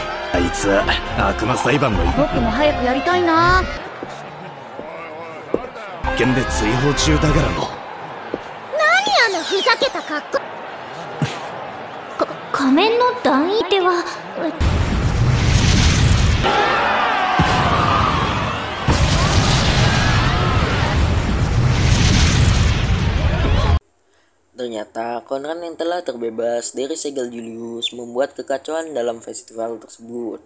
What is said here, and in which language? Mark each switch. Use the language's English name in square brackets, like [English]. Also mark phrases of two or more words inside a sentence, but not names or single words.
[Japanese] あいつは悪魔裁判の僕も早くやりたいな。一件で追放中だからの。何あのふざけた格好。仮面の団員では。 [Indonesian] Ternyata Conrad yang telah terbebas dari segel Julius membuat kekacauan dalam festival tersebut.